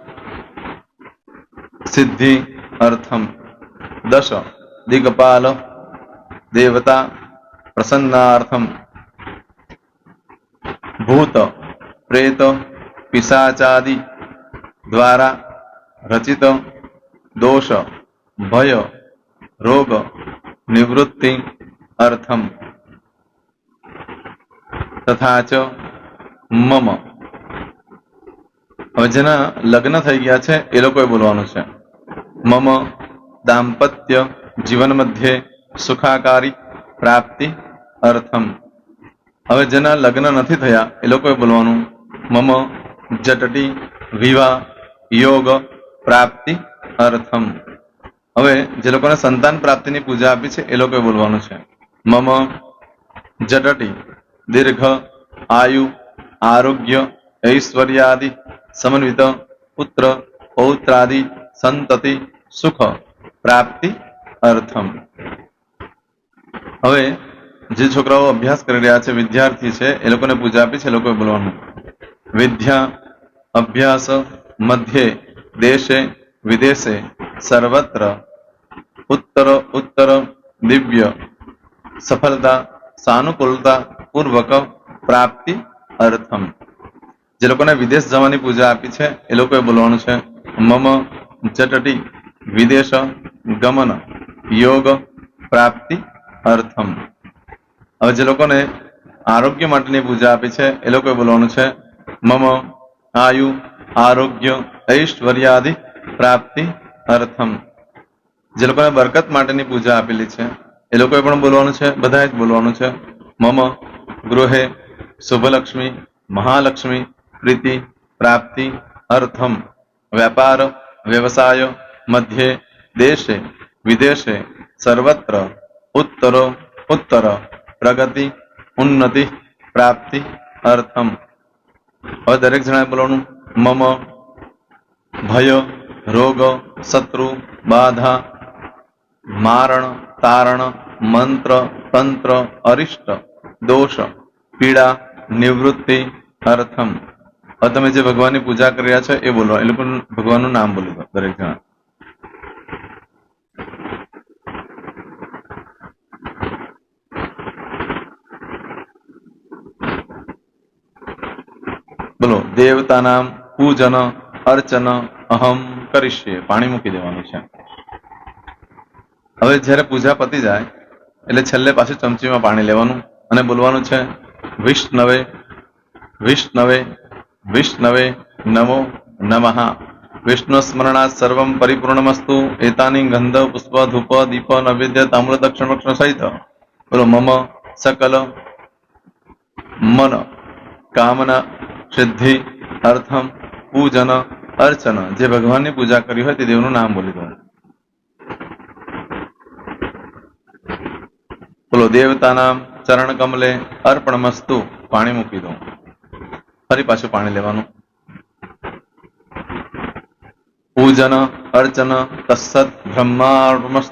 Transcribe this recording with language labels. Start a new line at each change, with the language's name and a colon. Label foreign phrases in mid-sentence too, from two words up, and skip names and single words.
Sanskrit: सिद्धि अर्थम दश दिगपाल देवता प्रसन्नार्थम भूत प्रेत पिशाचादि द्वारा रचित दोष भय रोग निवृत्ति अर्थम तथा च मम
Gujarati: હવે જેના લગ્ન થઈ ગયા છે એ લોકોએ બોલવાનું છે મમ
Sanskrit: दांपत्य जीवन मध्ये सुखाकारी प्राप्ति अर्थम
Gujarati: હવે જેના લગ્ન નથી થયા એ લોકોએ બોલવાનું
Sanskrit: मम जटटी विवाह योग प्राप्ति अर्थम
Gujarati: હવે જે લોકોને સંતાન પ્રાપ્તિની પૂજા આપી છે એ લોકોએ બોલવાનું છે
Sanskrit: मम जटटी दीर्घ आयु आरोग्य ऐश्वर्यादि समन्वित पुत्र पौत्रादि संतति सुख प्राप्ति अर्थम
Gujarati: હવે જે છોકરાઓ અભ્યાસ કરી રહ્યા છે વિદ્યાર્થી છે એ લોકોને પૂજા આપી છે એ લોકોએ બોલવાનું
Sanskrit: विद्या अभ्यास मध्ये देशे विदेशे सर्वत्र उत्तर उत्तर दिव्य सफलता सानुकूलता पूर्वक प्राप्ति अर्थम
Gujarati: જે લોકોને વિદેશ જવાની પૂજા આપી છે એ લોકોએ બોલવાનું છે
Sanskrit: मम जटटी विदेश गमन योग प्राप्ति अर्थम
Gujarati: હવે જે લોકોને આરોગ્ય માટેની પૂજા આપી છે એ લોકોએ બોલવાનું છે
Sanskrit: मम आयु आरोग्य ऐश्वर्यादि प्राप्ति अर्थम
Gujarati: જે લોકોને બરકત માટેની પૂજા આપેલી છે એ લોકોએ પણ બોલવાનું છે બધાએ જ બોલવાનું છે
Sanskrit: मम गृहे शुभलक्ष्मी महालक्ष्मी प्रीति प्राप्ति अर्थम व्यापार व्यवसाय मध्य देशे विदेशे सर्वत्र उत्तर उत्तर प्रगति उन्नति प्राप्ति अर्थम और
Gujarati: દરેક જણાએ બોલવાનું
Sanskrit: मम भय रोग शत्रु बाधा मारण तारण मंत्र तंत्र अरिष्ट दोष पीड़ा निवृत्ति अर्थम
Gujarati: હવે તમે જે ભગવાનની પૂજા કરી રહ્યા છો એ બોલો એ લોકો ભગવાનનું નામ બોલી દો દરેક જણા બોલો
Sanskrit: देवतानाम पूजन अर्चन अहम करीश्ये
Gujarati: પાણી મૂકી દેવાનું છે હવે જ્યારે પૂજા પતી જાય એટલે છેલ્લે પાછું ચમચીમાં પાણી લેવાનું અને બોલવાનું છે
Sanskrit: विष्णवे विष्णवे विष्णवे नमो नमः विष्णु स्मरणात् सर्वं परिपूर्णमस्तु एतानि गंध पुष्प धूप दीप नैवेद्य ताम्र दक्षिण भक्षण सहित बोलो मम सकल मन कामना सिद्धि अर्थम पूजन अर्चन
Gujarati: જે ભગવાન ની પૂજા કરી હોય તે દેવનું નામ બોલી દો બોલો
Sanskrit: देवतानाम चरण कमले अर्पणमस्तु
Gujarati: પાણી મૂકી દો ફરી પાછું પાણી લેવાનું
Sanskrit: पूजन अर्चन तत्सत ब्रह्मार्पणमस्तु.